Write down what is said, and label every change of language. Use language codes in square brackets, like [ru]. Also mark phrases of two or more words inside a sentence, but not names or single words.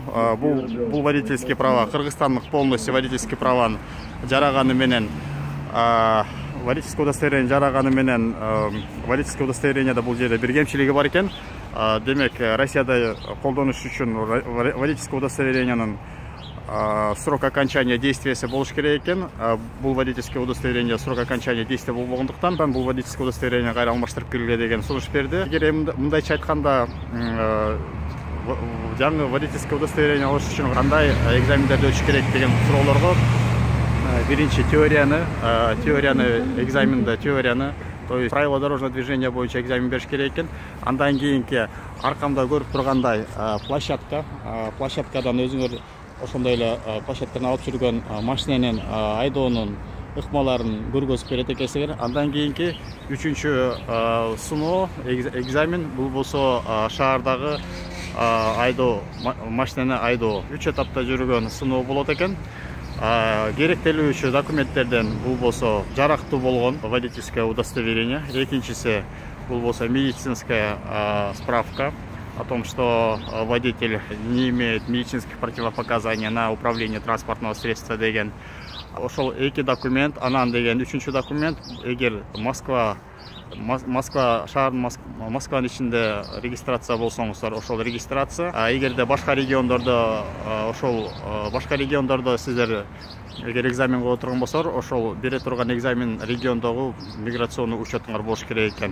[ky] Бул [ru] водительские права [ky] кыргызстандык полностью [ru] водительские праваны [ky] жараганы менен, [ru] водительское удостоверение [ky] жараганы менен, [ru] водительское удостоверениеде [ky] бул жерде бир кемчилиги бар экен. Демек, Россияда колдонуш үчүн [ru] водительское удостоверениянын срок окончания действиясы [ky] болуш керек экен. Бул [ru] водительское удостоверение срок окончания действия [ky] болбогондуктан бул [ru] водительское удостоверение [ky] кайра алмаштырып келгиле деген сунуш берди. Эгер мындайча айтканда, жаңы [ru] водительское удостоверение [ky] алыш үчүн кандай экзамендерди өтүш керек деген суроолорго, биринчи теорияны экзаменде [ru] то есть правила дорожного движения [ky] боюнча экзамен бериш керек экен. Андан кийинки аркамда көрүп тургандай площадкадан өзүңөр ошондой эле площадканы алып жүргөн машиненин айдоонун ыкмаларын көргөзүп берет экенсиңер. Андан кийинки 3-чү сыноо экзамен, бул болсо шаардагы айдоо, машинени айдоо 3 этапта жүргөн сыноо болот экен. Керектелүүчү документтерден бул болсо жарактуу болгон [ru] водительское удостоверение, [ky] экинчиси бул болсо [ru] медицинская справка о том, что водитель не имеет медицинских противопоказаний на управление транспортного средства деген. [ky] Ошол эки документ, анан деген 3-чү документ, эгер Москванын ичинде регистрация болсоңуздар, ошол регистрация. Эгерде башка региондордо сиздер эгер экзаменге отурган болсоор, ошол бере турган экзамен региондогу миграционный учетуңар болуш керек экен.